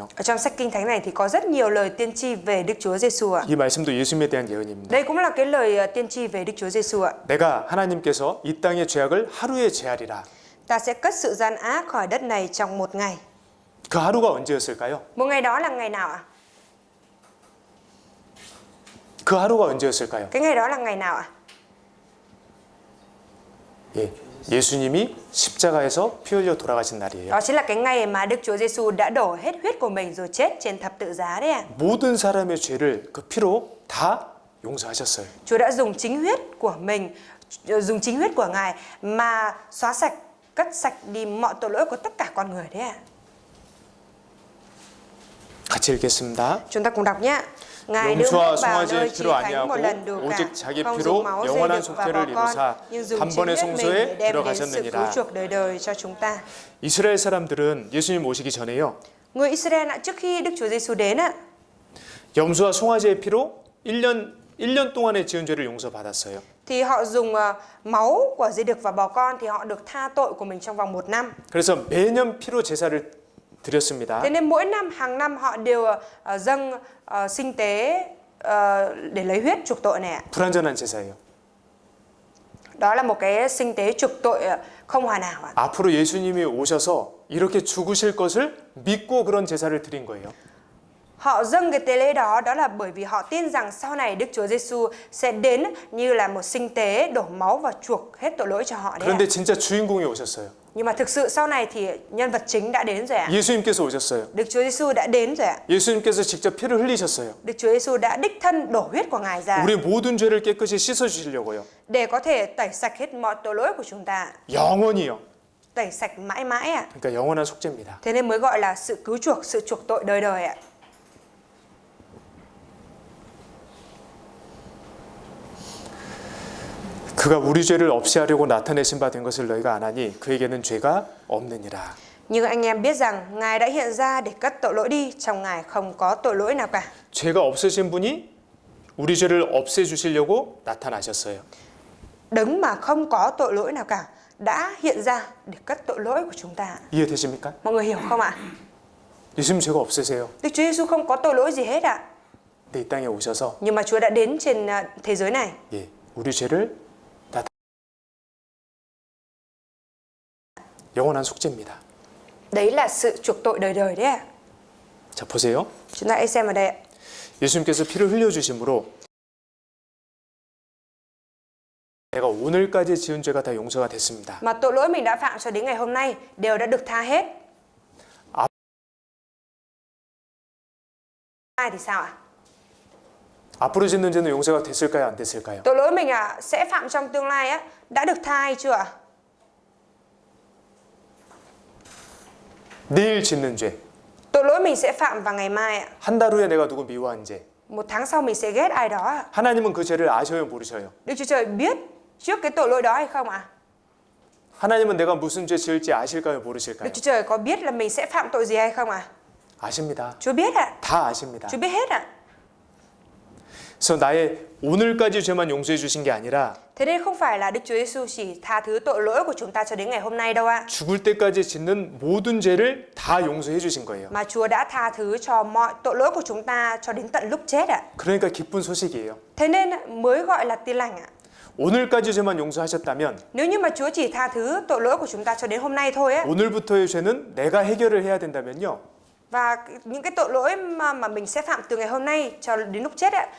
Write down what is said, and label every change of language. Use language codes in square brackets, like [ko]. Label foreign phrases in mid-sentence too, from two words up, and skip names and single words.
[vi] Ở trong sách Kinh Thánh này thì có rất nhiều lời tiên tri về Đức Chúa Giêsu ạ. [ko] 이 말씀도 예수님에 대한 예언입니다. [vi] Đây cũng là cái lời tiên tri về Đức Chúa Giêsu ạ. [ko] 내가 하나님께서 이 땅의 죄악을 하루에 제하리라. [vi] Ta sẽ cất sự gian ác khỏi đất này trong một ngày. [ko] 그 하루가 언제였을까요? [vi] Một ngày đó là ngày nào ạ? [ko] 그 하루가 언제였을까요? [vi] Cái ngày đó là ngày nào ạ? [ko] 예, 예수님이 십자가에서 피 흘려 돌아가신 날이에요. [vi] Đó chính là cái ngày mà Đức Chúa Giêsu đã đổ hết huyết của mình rồi chết trên thập tự giá đấy ạ. [ko] 모든 사람의 죄를 그 피로 다 용서하셨어요. [vi] Chúa đã dùng chính huyết của mình, dùng chính huyết của Ngài mà xóa sạch, cất sạch đi mọi tội lỗi của tất cả con người đấy ạ. [ko] 같이 읽겠습니다. [vi] Chúng ta cùng đọc nhé. Ngài đưa [ko] 용서와 [vi] nước vào [ko] 송아지의 [vi] nơi chí [ko] 피로 [vi] thánh một lần đủ [ko] 아니하고 [vi] cả, [ko] 오직 자기 [vi] không [ko] 피로 [vi] dùng máu dây [ko] 영원한 [vi] đực và [ko] 속죄를 [vi] bò con, [ko] 이루사 [vi] nhưng dùng chính [ko] 단번의 [vi] huyết mình [ko] 송소에 [vi] để đem đến sự cứu [ko] 들어가셨느니라. [vi] chuộc đời đời cho chúng ta. [ko] 이스라엘 사람들은 예수님 오시기 전에요. [vi] Người Israel trước khi Đức Chúa Giêsu đến ạ, [ko] 염소와 송아지의 피로 1년 동안의 지은 죄를 용서받았어요. [vi] thì họ dùng máu của dây đực và bò con thì họ được tha tội của mình trong vòng 1 năm. [ko] 그래서 매년 피로 제사를 드렸습니다. [vi] Thế nên mỗi năm, hàng năm họ đều dâng sinh tế để lấy huyết chuộc tội này ạ. [ko] 불완전한 제사예요. [vi] Đó là một cái sinh tế chuộc tội không hoàn hảo ạ. [ko] 앞으로 예수님이 오셔서 이렇게 죽으실 것을 믿고 그런 제사를 드린 거예요. [vi] Họ dâng cái tế lễ đó, đó là bởi vì họ tin rằng sau này Đức Chúa Giêsu sẽ đến như là một sinh tế đổ máu và chuộc hết tội lỗi cho họ đấy ạ. [ko] 그런데 진짜 주인공이 오셨어요. [vi] Nhưng mà thực sự sau này thì nhân vật chính đã đến rồi ạ. [ko] 예수님께서 오셨어요. [vi] Đức Chúa Giêsu đã đến rồi ạ. [ko] 예수님께서 직접 피를 흘리셨어요. [vi] Đức Chúa Giêsu đã đích thân đổ huyết của Ngài ra [ko] 우리 모든 죄를 깨끗이 씻어 주시려고요. [vi] để có thể tẩy sạch hết mọi tội lỗi của chúng ta, [ko] 영원히요. [vi] tẩy sạch mãi mãi ạ. [ko] 그러니까 영원한 속죄입니다. [vi] Thế nên mới gọi là sự cứu chuộc, sự chuộc tội đời đời ạ. [ko] 그가 우리 죄를 없이 하려고 나타내신 바 된 것을 너희가 아나니 그에게는 죄가 없느니라. [vi] Nhưng anh em biết rằng Ngài đã hiện ra để cất tội lỗi đi, trong Ngài không có tội lỗi nào cả. [ko] 죄가 없으신 분이 우리 죄를 없애 주시려고 나타나셨어요. [vi] Đấng mà không có tội lỗi nào cả đã hiện ra để cất tội lỗi của chúng ta. [ko] 이해되십니까? [vi] Mọi người hiểu không ạ? [ko] 예수님 죄가 없으세요. [vi] Đức Chúa Giêsu không có tội lỗi gì hết ạ. [ko] 근데 이 땅에 오셔서 [vi] Nhưng mà Chúa đã đến trên thế giới này [ko] 우리 죄를 영원한 속죄입니다. [vi] Đấy là sự chuộc tội đời đời đấy ạ. [ko] 자, 보세요. [vi] Chúng ta hãy xem ở đây ạ. [ko] 예수님께서 피를 흘려 주심으로 내가 오늘까지 지은 죄가 다 용서가 됐습니다. [vi] Mà tội lỗi mình đã phạm cho đến ngày hôm nay đều đã được tha hết. Ai thì sao ạ? [ko] 앞으로 짓는 죄는 용서가 됐을까요? 안 됐을까요? [vi] Tội lỗi mình sẽ phạm trong tương lai á đã được tha hay chưa ạ? [ko] 내일 짓는 죄, [vi] Tội lỗi mình sẽ phạm vào ngày mai ạ. [ko] 한 달 후에 내가 누구 미워한 죄. [vi] Một tháng sau mình sẽ ghét ai đó ạ. [ko] 하나님은 그 죄를 아셔요, 모르셔요? [vi] Đức Chúa Trời biết trước cái tội lỗi đó hay không ạ? [ko] 하나님은 내가 무슨 죄 지을지 아실까요, [vi] Đức [ko] 모르실까요? [vi] Chúa Trời có biết là mình sẽ phạm tội gì hay không ạ? [ko] 아십니다. [vi] Chúa biết ạ. [ko] 다 아십니다. [vi] Chúa biết hết ạ. [ko] 그래서 나의 오늘까지 죄만 용서해 주신 게 아니라 [vi] Thế nên không phải là Đức Chúa Giêsu chỉ tha thứ tội lỗi của chúng ta cho đến ngày hôm nay đâu ạ. [ko] 죽을 때까지 짓는 모든 죄를 다 용서해 주신 거예요. [vi] Mà Chúa đã tha thứ cho mọi tội lỗi của chúng ta cho đến tận lúc chết ạ. [ko] 그러니까 기쁜 소식이에요. [vi] Thế nên mới gọi là tin lành ạ. [ko] 오늘까지 죄만 용서하셨다면 [vi] Nếu như mà Chúa chỉ tha thứ tội lỗi của chúng ta cho đến hôm nay thôi á, [ko] 오늘부터의 죄는 내가 해결을 해야 된다면요. [vi] và những cái tội lỗi mà mình sẽ phạm từ ngày hôm nay cho đến lúc chết ạ,